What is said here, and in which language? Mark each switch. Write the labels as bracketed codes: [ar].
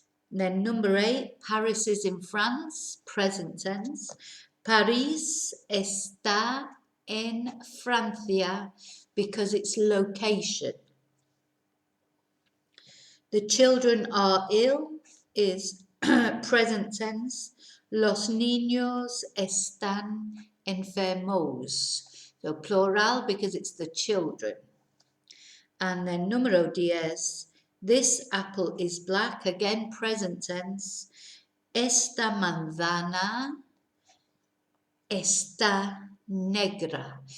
[en] Then number 8, Paris is in France, present tense. [es] Paris está en Francia [en] because it's location. The children are ill is present tense. [es] Los niños están enfermos. [en] So plural because it's the children. And then número 10, this apple is black, again present tense. [es] Esta manzana está negra.